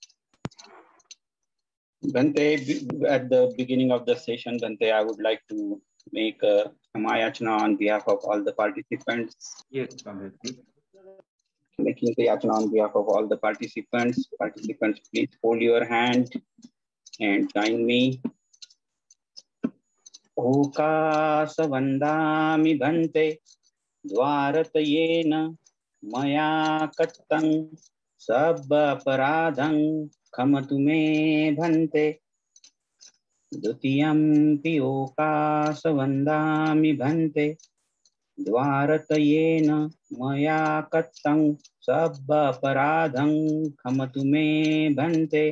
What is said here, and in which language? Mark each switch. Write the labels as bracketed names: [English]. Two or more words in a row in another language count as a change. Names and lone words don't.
[English] Bhante, at the beginning of the session, Bhante, I would like to make a Samayachana on behalf of all the participants. Yes, Bhante. Making the yachana on behalf of all the participants. Participants, please hold your hand and join me. [Pali] Okasa vandami bhante dvaratayena maya kattam sabba paradham khamatu me bhante. Dutiyampi okasa vandami bhante dvaratayena maya kattam sabba paradham khamatu me bhante.